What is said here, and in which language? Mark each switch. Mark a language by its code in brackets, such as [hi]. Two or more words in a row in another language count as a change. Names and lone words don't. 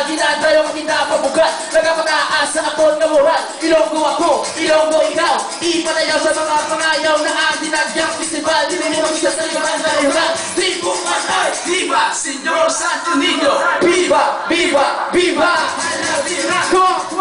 [hil] Dinadayong kinapabugat, nagapataas sa akon nga moral. Ilonggo ako, ilonggo ikaw, ipanayaw sa mga pangayaw na ang dinagyang festival. Dinunong siya sa ibang narihan. Tribo Panay, [es] viva Señor Santo Niño. Viva, viva, viva. [en] Come on.